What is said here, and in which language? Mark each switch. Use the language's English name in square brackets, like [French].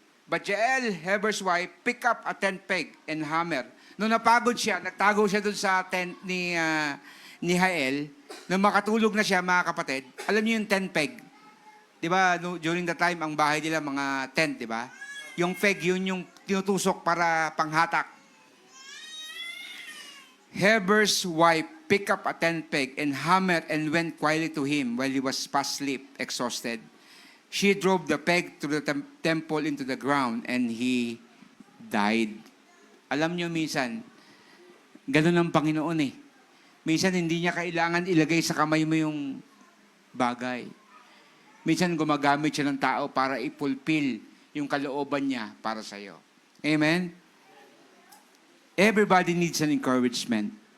[English] But Jael, Heber's wife, pick up a tent peg and hammer. [Filipino] Nung napagod siya, nagtago siya doon sa tent ni Jael. Nung makatulog na siya, mga kapatid, alam niyo yung tent peg. Di ba, [English] during the time, [Filipino] ang bahay nila, mga tent, di ba? Yung peg, yun yung tinutusok para panghatak. [English] Heber's wife picked up a tent peg and hammer and went quietly to him while he was fast asleep, exhausted. She drove the peg to the temple into the ground and he died. [Filipino] Alam niyo minsan, ganun ang Panginoon eh. Minsan hindi niya kailangan ilagay sa kamay mo yung bagay. Minsan gumagamit siya ng tao para i-fulfill yung kalooban niya para sa iyo. Amen? [English] Everybody needs an encouragement.